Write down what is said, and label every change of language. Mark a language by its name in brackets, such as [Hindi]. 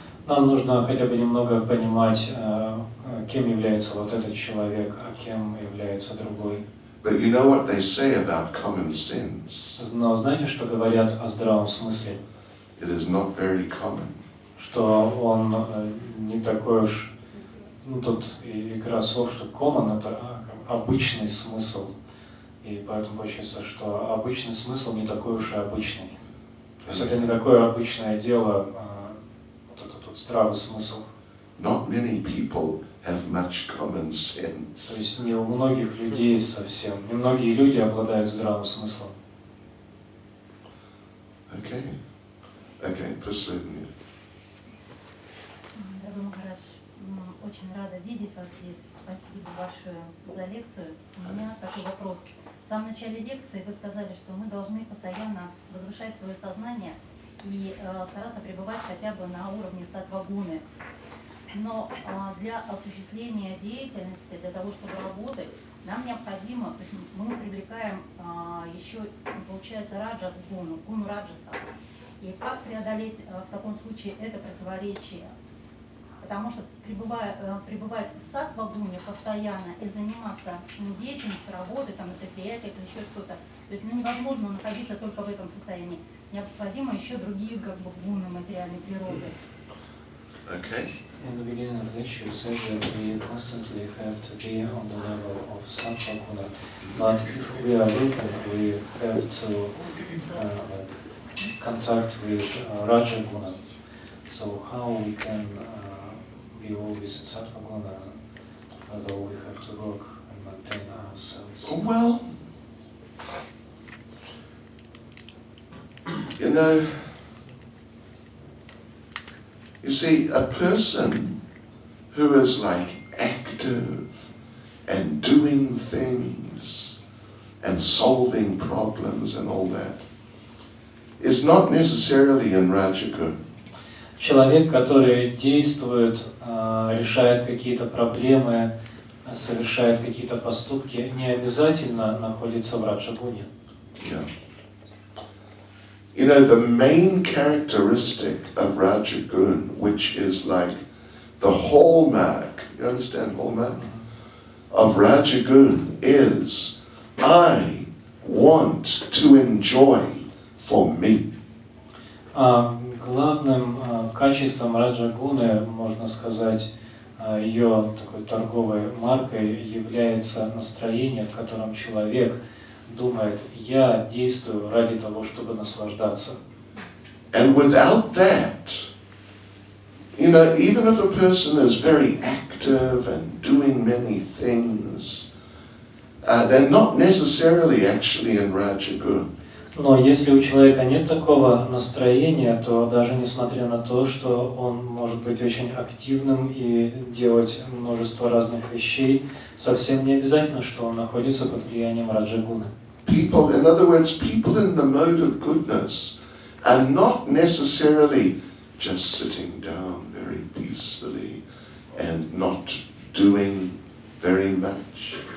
[Russian] Нам нужно хотя бы немного понимать, кем является вот этот человек, а кем является другой. [English] But you know what they say about common sense? [Russian] Но знаете, что говорят о здравом смысле? [English] It is not very common. [Russian] Что он не такой уж, тут игра слов, что common это обычный смысл. И поэтому получается, что обычный смысл не такой уж и обычный. То есть это не такое обычное дело, вот этот вот здравый смысл. [English] Not many people have much common sense. [Russian] То есть не у многих людей совсем, не многие люди обладают здравым смыслом. Okay, последний. Дорогой Махарадж, очень рада видеть вас здесь. Спасибо большое за лекцию. У меня такой вопрос. В самом начале лекции вы сказали, что мы должны постоянно возвышать свое сознание и стараться пребывать хотя бы на уровне саттва-гуны. Но для осуществления деятельности, для того, чтобы работать, нам необходимо, то есть мы привлекаем еще, получается, раджас-гуну, гуну раджаса. И как преодолеть в таком случае это противоречие? Потому что пребывать в саттва-гуне постоянно и заниматься деятельностью, работой, на предприятиях или еще что-то, то есть невозможно находиться только в этом состоянии. Необходимо еще другие гуны материальной природы. [English] Okay. In the beginning of the lecture, you said that we constantly have to be on the level of sattva guna, but if we are looking, we have to contact with raja guna. So how we can be always in sattva guna, although we have to work and maintain ourselves? Well, you see, a person who is like active and doing things and solving problems and all that is not necessarily in Rajaguna. [Russian] Человек, который действует, решает какие-то проблемы, совершает какие-то поступки, не обязательно находится в раджагуне. [English] Yeah. The main characteristic of Rajagun, which is like the hallmark, you understand hallmark? Of Rajagun is, I want to enjoy for me. [Russian] Главным качеством раджагуны, можно сказать, ее такой торговой маркой является настроение, в котором человек думает, я действую ради того, чтобы наслаждаться. [English] And without that, even if a person is very active and doing many things, they're not necessarily actually in Rajagun. [Russian] Но если у человека нет такого настроения, то даже несмотря на то, что он может быть очень активным и делать множество разных вещей, совсем не обязательно, что он находится под влиянием раджагуны. [English] People, in other words, people in the mode of goodness are not necessarily just sitting down very peacefully and not doing very much.